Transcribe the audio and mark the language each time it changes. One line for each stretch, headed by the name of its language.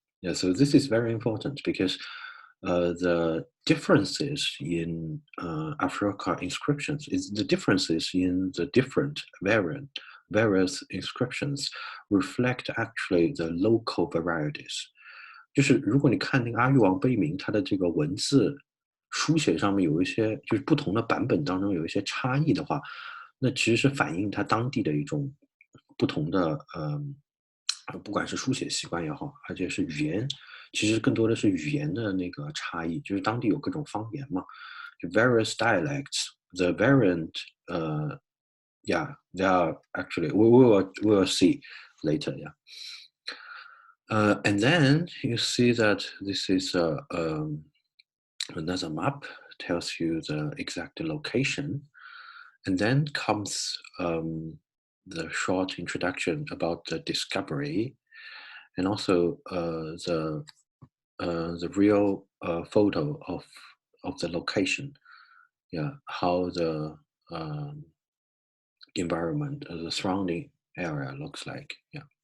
English: Yeah, so this is very important because the differences in Ashoka inscriptions is the differences in the different various inscriptions reflect actually the local varieties.
Chinese: 就是如果你看那个阿育王碑铭，它的这个文字书写上面有一些就是不同的版本当中有一些差异的话，那其实是反映它当地的一种不同的不管是书写习惯也好，而且是语言，其实更多的是语言的那个差异，就是当地有各种方言嘛，就
English: various dialects, the variant, yeah, they are actually we will see later, yeah. And then you see that this is another map tells you the exact location, and then comes the short introduction about the discovery, and also the real photo of the location, yeah, how the environment, the surrounding area looks like, yeah.